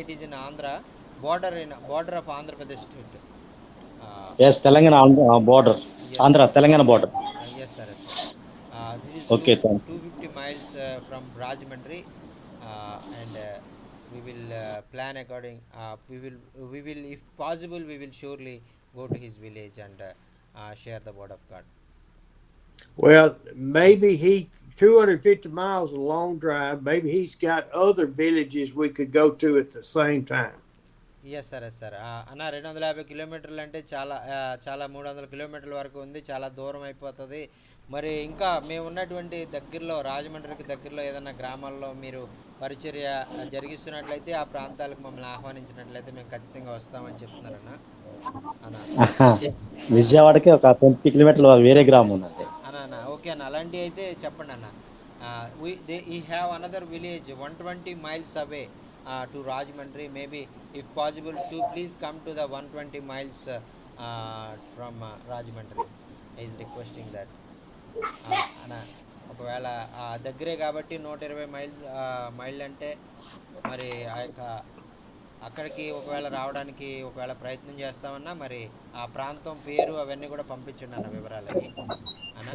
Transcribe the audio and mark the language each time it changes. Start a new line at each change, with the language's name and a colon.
English: It is in Andhra border of Andhra Pradesh state.
Telugu: Yes Telangana border, Andhra Telangana border.
English: Yes sir, yes sir. This is Okay, 250 miles from Rajahmundry, and we will plan according. We will, if possible, we will surely go to his village and share the word of God. Well, maybe 250 miles a long drive. Maybe he's got other villages we could go to at the same time. Yes sir, yes sir.
Telugu: అన్న 250 కిలోమీటర్లు అంటే చాలా 300 కిలోమీటర్ల వరకు ఉంది, చాలా దూరం అయిపోతుంది. మరి ఇంకా మేము ఉన్నటువంటి దగ్గరలో, రాజమండ్రికి దగ్గరలో ఏదైనా గ్రామాల్లో మీరు పరిచర్య జరిగిస్తున్నట్లయితే ఆ ప్రాంతాలకు మమ్మల్ని ఆహ్వానించినట్లయితే మేము ఖచ్చితంగా వస్తామని చెప్తున్నారన్న. విజయవాడకి ఒక 20 కిలోమీటర్లు వేరే గ్రామం ఉందండి. అన్న ఓకే అన్న, అలాంటివి అయితే చెప్పండి అన్న.
English: he have another village 120 miles away to Rajahmundry. Maybe if possible to please come to the 120 miles from Rajahmundry. He is requesting that.
Telugu: అన్న ఒకవేళ దగ్గరే కాబట్టి 120 మైళ్ళు అంటే మరి ఆ యొక్క అక్కడికి ఒకవేళ రావడానికి ఒకవేళ ప్రయత్నం చేస్తామన్నా మరి ఆ ప్రాంతం పేరు అవన్నీ కూడా పంపించండి అన్న వివరాలు అయ్యి అన్న.